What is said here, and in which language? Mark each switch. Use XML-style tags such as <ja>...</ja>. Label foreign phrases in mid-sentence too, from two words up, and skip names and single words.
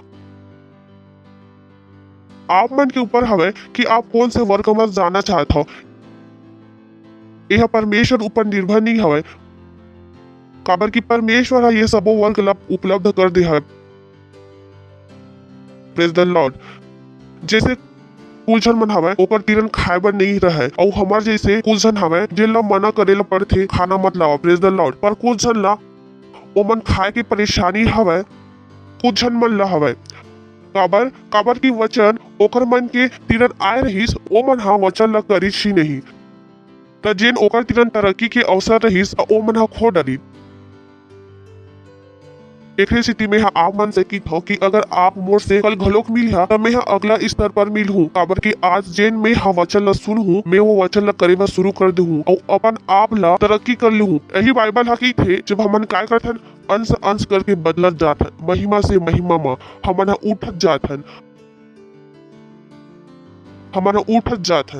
<hne>आप मन के ऊपर हवे कि आप कौन से वर्ग में जाना चाहते हो। यह परमेश्वर ऊपर निर्भर नहीं हवे, काबर की परमेश्वर ये सबो वर्ग उपलब्ध कर दे है।</hne> <en>Praise the Lord.</en> <hne>जैसे कुछ जन मन हवे ओकर तीरन खाए बर नहीं रहे और हमार जैसे कुछ जन हवे जेन ला मना करेला पड़थे खाना मत लाओ।</hne> <en>Praise the Lord.</en> <hne>पर कुछ जन ला ओमन खाए की परेशानी हवे, कुछ जन मन ला हवे काबर की वचन ओकर मन के तीरन आए रहीस ओमन हा वचन ला करिस ही नहीं। त जेन ओकर तीरन तरक्की के अवसर रहीस ओमन हा खो डरी। एक स्थिति में आप मन से की कि अगर आप मोर से कल घलोक मिल तो मैं अगला स्तर पर मिल हूँ, काबर की आज जेन मैं वचन ला सुन हूँ मैं वो वचन ला करे शुरू कर दे हूँ और अपन आप ला तरक्की कर लू हूँ। यही बाइबल हकी थे जब हमन काय करथन अंश अंश करके बदलत जाथन, महिमा से महिमा में हमन उठत जाथन।</hne>